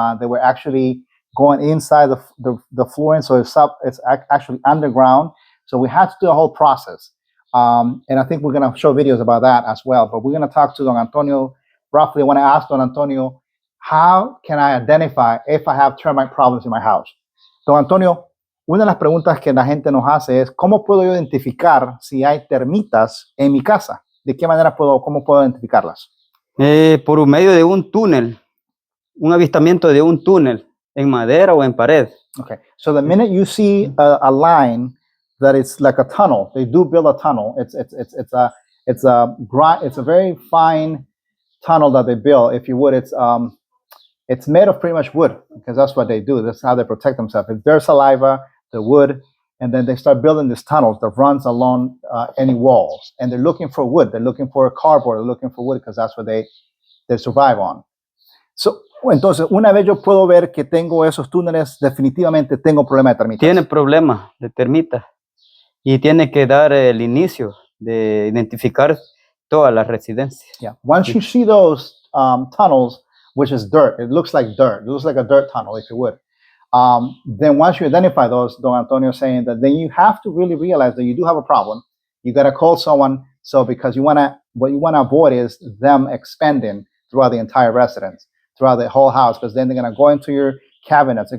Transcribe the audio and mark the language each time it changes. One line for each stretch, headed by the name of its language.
English: They were actually going inside the flooring, so it's actually underground. So we had to do a whole process. And I think we're going to show videos about that as well. But we're going to talk to Don Antonio. Roughly, I want to ask Don Antonio, how can I identify if I have termite problems in my house?
Spanish: Don Antonio, una de las preguntas que la gente nos hace es, ¿cómo puedo yo identificar si hay termitas en mi casa? ¿De qué manera cómo puedo identificarlas? Por un medio de un túnel, un avistamiento de un túnel en madera o en pared.
English: Okay, so the minute you see a line that it's like a tunnel, they do build a tunnel. It's a very fine tunnel that they build. If you would, it's made of pretty much wood because that's what they do. That's how they protect themselves. It's their saliva, the wood, and then they start building these tunnels that runs along any walls. And they're looking for wood. They're looking for cardboard. They're looking for wood because that's what they survive on.
Spanish: So, entonces, una vez yo puedo ver que tengo esos túneles, definitivamente tengo problema de termitas. Tiene problemas de termitas y tiene que dar el inicio de identificar todas las residencias.
English: Yeah. Once you see those tunnels, which is dirt, it looks like dirt. It looks like a dirt tunnel, if you would. Then once you identify those, Don Antonio is saying that then you have to really realize that you do have a problem. You got to call someone. So because what you want to avoid is them expanding throughout the entire residence, throughout the whole house, because then they're going to go into your cabinets.